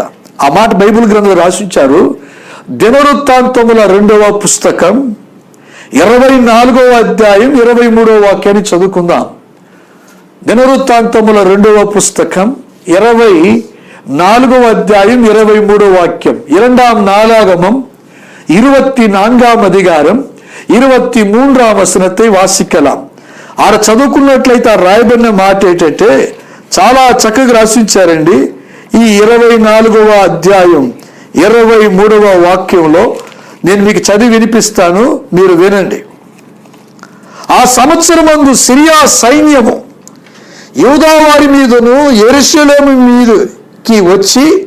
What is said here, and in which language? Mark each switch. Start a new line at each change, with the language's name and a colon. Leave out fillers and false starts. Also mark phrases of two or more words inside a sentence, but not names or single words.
Telugu: ఆ మాట బైబిల్ గ్రంథంలో రాసించారు. దినవృత్తాంతముల 2వ పుస్తకం 24వ అధ్యాయం 23వ వాక్యాన్ని చదువుకుందాం. దినవృత్తాంతముల 2వ పుస్తకం 24వ అధ్యాయం 23వ వాక్యం.
Tamil: 2ஆம் நாளாகமம் 24ஆம் அதிகாரம் 23ஆம் వచనத்தை వాసిக்கலாம்.
Telugu: ఆడ చదువుకున్నట్లయితే ఆ రాయబడిన మాట ఏంటంటే చాలా చక్కగా రాసించారండి. ఈ 24వ అధ్యాయం 23వ వాక్యంలో నేను మీకు చదివి వినిపిస్తాను, మీరు వినండి. ఆ సంవత్సరమందు సిరియా సైన్యము యూదా వారి మీదను యెరూషలేము మీదకి వచ్చి